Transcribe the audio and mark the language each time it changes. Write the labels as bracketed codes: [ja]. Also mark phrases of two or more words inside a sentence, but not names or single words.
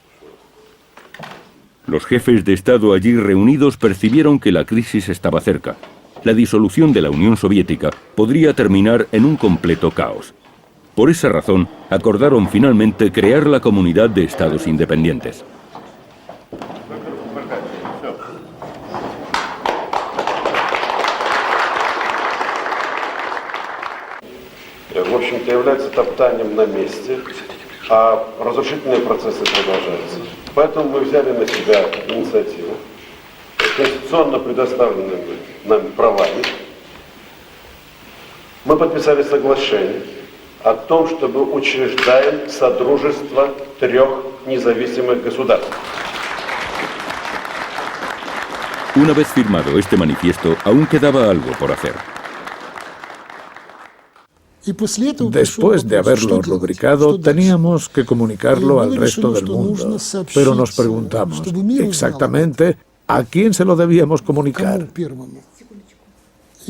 [es] Los jefes de Estado allí reunidos percibieron que la crisis estaba cerca. La disolución de la Unión Soviética podría terminar en un completo caos. Por esa razón, acordaron finalmente crear la Comunidad de Estados Independientes. [ru] В общем-то, является топтанием на месте, а разрушительные процессы продолжаются. Поэтому мы взяли на себя инициативу, конституционно предоставленными нами правами. Мы подписали соглашение о том, чтобы учреждаем содружество 3 независимых государств. [es] Una vez firmado este manifiesto, aún quedaba algo por hacer. Después de haberlo rubricado, teníamos que comunicarlo al resto del mundo. Pero nos preguntamos, exactamente, ¿a quién se lo debíamos comunicar?